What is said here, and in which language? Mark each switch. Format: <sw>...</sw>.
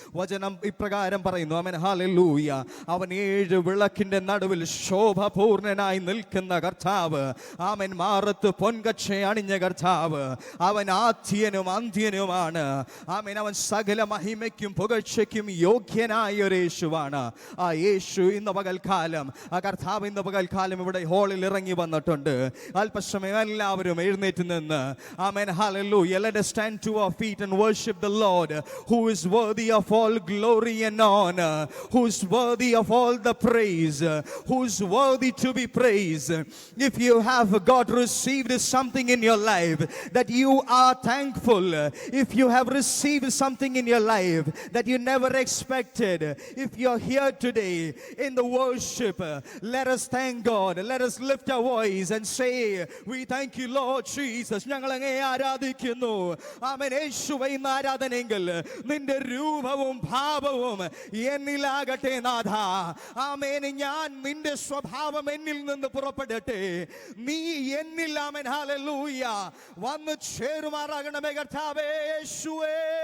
<ml>വചനം ഇപ്രകാരം പറയുന്നു ആമേൻ ഹല്ലേലൂയ. അവൻ 7 വിളക്കിന്റെ നടുവിൽ ശോഭപൂർണനായി നിൽക്കുന്ന കർത്താവ്, ആമേൻ മാറത്ത് പൊൻകച്ച അണിഞ്ഞ കർത്താവ്, അവൻ ആദ്യനും അന്ത്യനുമാണ്. ആമേൻ, അവൻ സകല മഹിമയ്ക്കും പുകഴ്ചയ്ക്കും യോഗ്യനായ ഒരു യേശുവാണ്. ആ യേശു ഇന്ന് പകൽക്കാലം, ആ കർത്താവ് ഇന്ന് പകൽക്കാലം ഇവിടെ ഹാളിൽ ഇറങ്ങി വന്നിട്ടുണ്ട്. അല്പസമയം എല്ലാവരും എഴുന്നേറ്റ് നിന്ന് amen hallelujah.</ml> <en>Let us stand to our feet and worship the Lord who is worthy of all glory and honor, who is worthy of all the praise, who is worthy to be praised. If you have got received something in your life that you are thankful, if you have received something in your life that you never expected, if you're here today in the worship, let us thank God. Let us lift our voice and say, we thank you Lord Jesus.</en> <ml>ഞങ്ങൾ അങ്ങേ ആരാധിക്കുന്നു. ആമേൻ. യേശുവേ, ഇന്ന് ആരാധനയെങ്കിൽ നിന്റെ രൂപവും ഭാവവും എന്നിലാകട്ടെ നാഥ. ആമേൻ. ഞാൻ നിന്റെ സ്വഭാവം എന്നിൽ നിന്ന് പുറപ്പെടട്ടെ, നീ എന്നിൽ ആമേൻ ഹല്ലേലൂയ വന്ന് ചേരുമാറാകണമേ കർത്താവേ യേശുവേ.</ml>